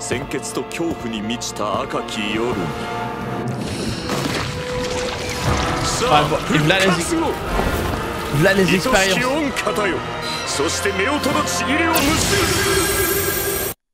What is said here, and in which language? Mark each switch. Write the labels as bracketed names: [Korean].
[Japanese] 鮮血と恐怖に満ちた赤き夜に。 [French] Ah, bon, et voilà les expériences. [Japanese] そして目音のちぎりを結ぶ。